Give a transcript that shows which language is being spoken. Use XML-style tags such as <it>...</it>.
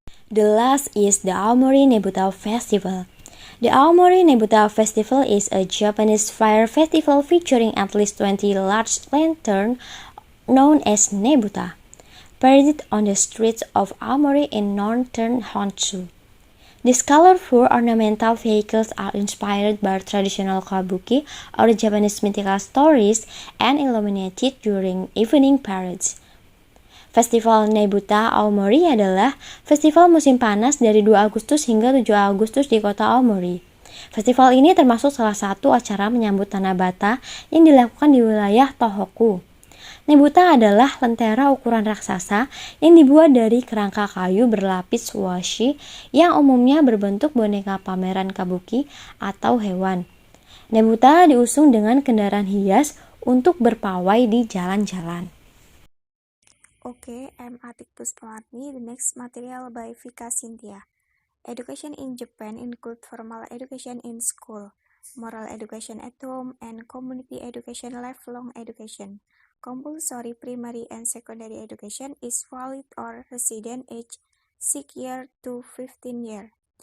<en>The last is the Aomori Nebuta Festival. The Aomori Nebuta Festival is a Japanese fire festival featuring at least 20 large lanterns known as Nebuta, paraded on the streets of Aomori in northern Honshu. These colorful ornamental vehicles are inspired by traditional kabuki or Japanese mythical stories and illuminated during evening parades.</en> <id>Festival Nebuta Aomori adalah festival musim panas dari 2 Agustus hingga 7 Agustus di kota Aomori. Festival ini termasuk salah satu acara menyambut Tanabata yang dilakukan di wilayah Tohoku. Nebuta adalah lentera ukuran raksasa yang dibuat dari kerangka kayu berlapis washi yang umumnya berbentuk boneka pameran kabuki atau hewan. Nebuta diusung dengan kendaraan hias untuk berpawai di jalan-jalan.</id> <en>Okay, I'm Atik Puspawarni. The next material by Vika Cynthia. Education in Japan includes formal education in school, moral education at home, and community education, lifelong education. Compulsory primary and secondary education is valid or resident age 6 year to 15 year.</en>